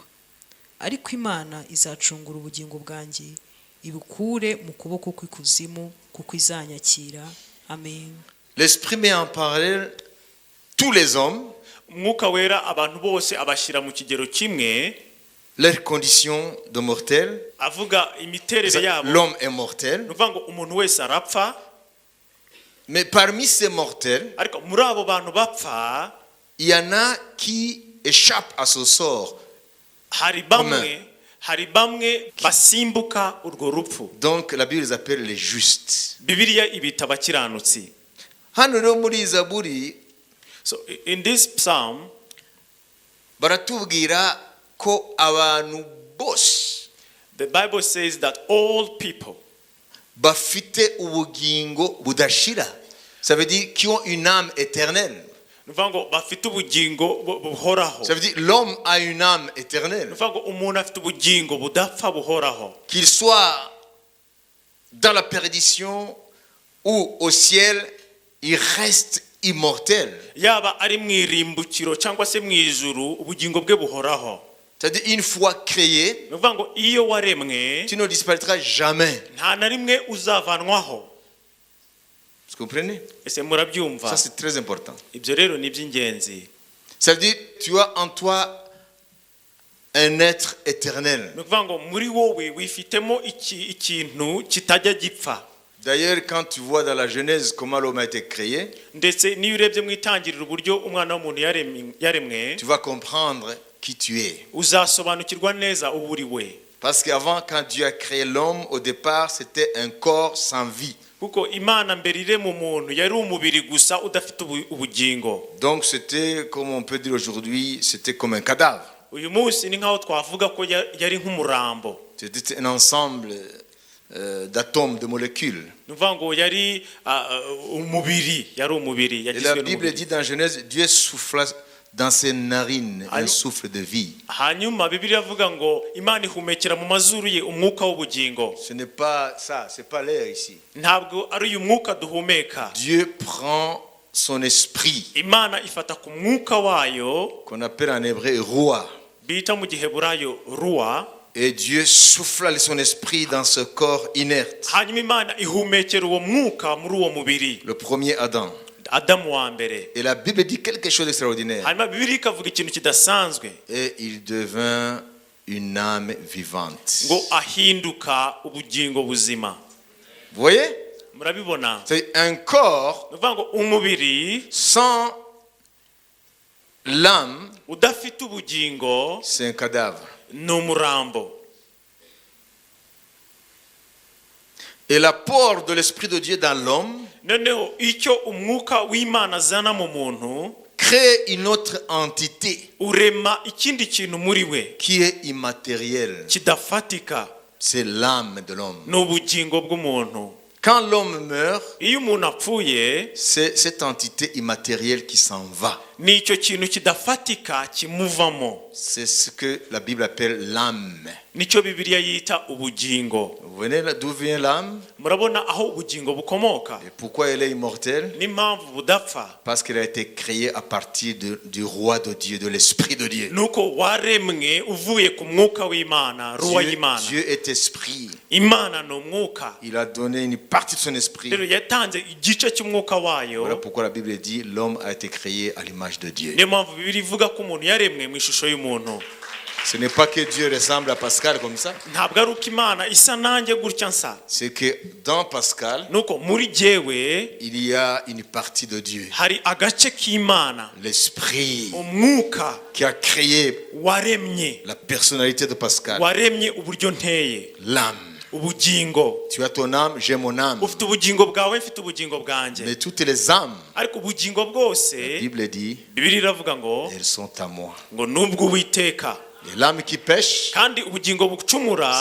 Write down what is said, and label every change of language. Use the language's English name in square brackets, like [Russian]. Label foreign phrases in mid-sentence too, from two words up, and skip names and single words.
[Kinyarwanda] Ariko Imana izacungura ubugingo bwanjye ibukure mu kuboko kw'ikuzimu kuko izanyakira. Amen. [French] L'Esprit met en parallèle tous les hommes, [Kinyarwanda] Umwuka wera abantu bose abashyira mu kigero kimwe, [French] leurs conditions de mortels. [Kinyarwanda] avuga imiterere yabo. [French] L'homme est mortel. [Kinyarwanda] Nuvuga ngo umuntu wese arapfa, [French] Mais parmi ces mortels, [Kinyarwanda] ariko muri abo bantu bapfa [French] il y en a qui échappent à ce sort. [Kinyarwanda] hari bamwe basimbuka urwo rupfu. [French] Donc la Bible les appelle les justes. [Kinyarwanda] Bibiliya ibita abakiranutsi. Hano rero muri Zaburi [English] So in this psalm [Kinyarwanda] baratubwira ko abantu bose [English] the Bible says that all people [Kinyarwanda] bafite ubugingo budashira. [French] Ça veut dire qui ont une âme éternelle. [Kinyarwanda] nuvuga ngo bafite ubugingo buhoraho. [French] Ça veut dire l'homme a une âme éternelle. [Kinyarwanda] nuvuga ngo umuntu afite ubugingo budapfa buhoraho. [French] Qu'il soit dans la perdition ou au ciel, il reste immortel. [Kinyarwanda] Yaba ari mu irimbukiro cyangwa se mu ijuru, ubugingo bwe buhoraho. [French] C'est-à-dire une fois créé, [Kinyarwanda] nuvuga ngo iyo waremwe [French] tu ne disparaîtras jamais. [Kinyarwanda] nta na rimwe uzavanwaho. [French] Vous comprenez? [Kinyarwanda] Ese murabyumva? [French] Ça c'est très important. [Kinyarwanda] Ibyo rero ni iby'ingenzi. [French] Ça veut dire tu as en toi un être éternel. [Kinyarwanda] nuvuga ngo muri wowe wifitemo ikintu kitajya gipfa. [French] D'ailleurs, quand tu vois dans la Genèse comment l'homme a été créé, [Kinyarwanda] ndetse niyo urebye mu itangiriro uburyo umwana w'umuntu yaremwe, [French] tu vas comprendre qui tu es. [Kinyarwanda] uzasobanukirwa neza uwo uri we. [French] Parce qu'avant, quand Dieu a créé l'homme, au départ, c'était un corps sans vie. [Kinyarwanda] kuko Imana mbere irema umuntu yari umubiri gusa udafite ubugingo. [French] Donc c'était, comme on peut dire aujourd'hui, c'était comme un cadavre. [Kinyarwanda] uyu munsi ni nkaho twavuga ko yari nk'umurambo. [French] C'était un ensemble d'atomes, de molécules. [Kinyarwanda] nuvuga ngo yari umubiri, yari umubiri. [French] Et la Bible dit dans Genèse, Dieu souffla dans ses narines un souffle de vie. [Kinyarwanda] hanyuma Bibiliya avuga ngo Imana ihumekera mu mazuru ye umwuka w'ubugingo. [French] Ce n'est pas ça, c'est pas l'air ici. [Kinyarwanda] ntabwo ari uyu mwuka duhumeka. [French] Dieu prend son esprit, [Kinyarwanda] Imana ifata ku mwuka wayo [French] qu'on appelle en hébreu roi, [Kinyarwanda] bita mu giheburayo ruwa, [French] et Dieu souffla son esprit dans ce corps inerte. [Kinyarwanda] hanyuma Imana ihumekera uwo mwuka muri uwo mubiri. [French] Le premier Adam. [Kinyarwanda] Adamu wa mbere. [French] Et la Bible dit quelque chose d'extraordinaire. [Kinyarwanda] hanyuma Bibiliya ikavuga ikintu kidasanzwe, [French] Et il devint une âme vivante. [Kinyarwanda] ngo ahinduka ubugingo buzima. [French] Vous voyez? [Kinyarwanda] Murabibona? [French] C'est un corps [Kinyarwanda] nuvuga ngo umubiri [French] sans l'âme, [Kinyarwanda] udafite ubugingo [French] c'est un cadavre. [Kinyarwanda] ni umurambo. [French] Et l'apport de l'Esprit de Dieu dans l'homme [Kinyarwanda] noneho icyo umwuka w'Imana azana mu muntu [French] crée une autre entité [Kinyarwanda] urema ikindi kintu muri we [French] qui est immatérielle. [Kinyarwanda] kidafatika. [French] C'est l'âme de l'homme. [Kinyarwanda] ni ubugingo bw'umuntu. [French] Quand l'homme meurt, [Kinyarwanda] iyo umuntu apfuye, [French] c'est cette entité immatérielle qui s'en va. [Kinyarwanda] ni icyo kintu kidafatika kimuvamo. [French] C'est ce que la Bible appelle l'âme. [Kinyarwanda] nicyo Bibiliya yita ubugingo. [French] Vous voyez d'où vient l'âme? [Kinyarwanda] Murabona aho ubugingo bukomoka? [French] Et pourquoi elle est immortelle? [Kinyarwanda] n'impamvu budapfa? [French] Parce qu'elle a été créée à partir du roi de Dieu, de l'Esprit de Dieu. [Kinyarwanda] nuko waremwe uvuye ku mwuka w'Imana, ruwa y'Imana. [French] Dieu est esprit. [Kinyarwanda] Imana ni umwuka. [French] Il a donné une partie de son esprit. [Kinyarwanda] rero yatanze igice cy'umwuka wayo. [French] Voilà pourquoi la Bible dit l'homme a été créé à l'image de Dieu. [Kinyarwanda] niyo mpamvu Bibiliya ivuga ko umuntu yaremwe mu ishusho y'umuntu. [French] Ce n'est pas que Dieu ressemble à Pascal comme ça. [Kinyarwanda] ntabwo ari uko Imana isa nanjye gutya nsa. [French] C'est que dans Pascal, [Kinyarwanda] nuko muri jyewe [French] il y a une partie de Dieu. [Kinyarwanda] hari agace k'Imana, [French] L'esprit [Kinyarwanda] umwuka [French] qui a créé [Kinyarwanda] waremye, [French] la personnalité de Pascal. [Kinyarwanda] waremye uburyo nteye. [French] L'âme. [Kinyarwanda] ubugingo. [French] Tu as ton âme, j'ai mon âme. [Kinyarwanda] ufite ubugingo bwawe, mfite ubugingo bwanjye. [French] Mais toutes les âmes, [Kinyarwanda] ariko ubugingo bwose [French] la Bible dit, [Kinyarwanda] Bibiliya iravuga ngo [French] elles sont à moi. [Kinyarwanda] nubwo Uwiteka. [French] Et l'âme qui pêche, [Kinyarwanda] kandi ubugingo bucumura